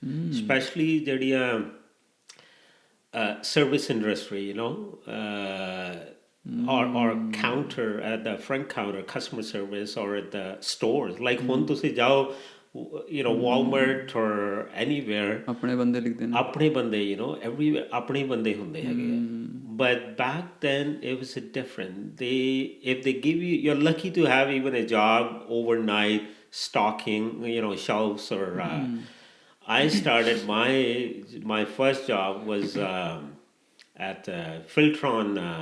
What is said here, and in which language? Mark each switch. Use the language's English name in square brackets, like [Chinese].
[English] Especially the service industry, you know, or counter at the front counter, customer service, or at the stores. Like when [Punjabi] ਤੁਸੀਂ ਜਾਓ, [English] you know, Walmart or anywhere, [Hindi] अपने बंदे लिख देना। [Punjabi] ਆਪਣੇ ਬੰਦੇ, [English] you know, everywhere [Punjabi] ਆਪਣੇ ਬੰਦੇ ਹੁੰਦੇ ਹੈਗੇ ਆ। [English] But back then it was different. If they give you, you're lucky to have even a job overnight stocking, you know, shelves or. I started my first job was at Filtron.